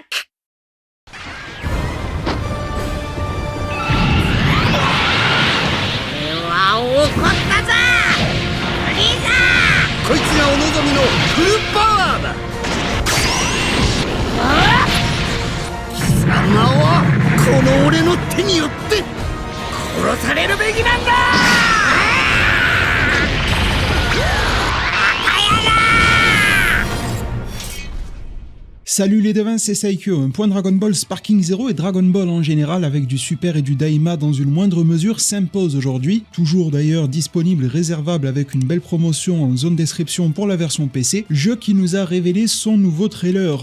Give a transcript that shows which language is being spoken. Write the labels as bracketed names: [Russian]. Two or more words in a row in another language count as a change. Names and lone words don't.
[Japanese] 怒ったぞフリーザ。こいつがお望みのフルパワーだ。貴様はこの俺の手によって殺されるべきなんだ。 [French] Salut les devins, c'est Saikyo, un point Dragon Ball Sparking Zero et Dragon Ball en général avec du Super et du Daima dans une moindre mesure s'impose aujourd'hui, toujours d'ailleurs disponible et réservable avec une belle promotion en zone description pour la version PC, jeu qui nous a révélé son nouveau trailer.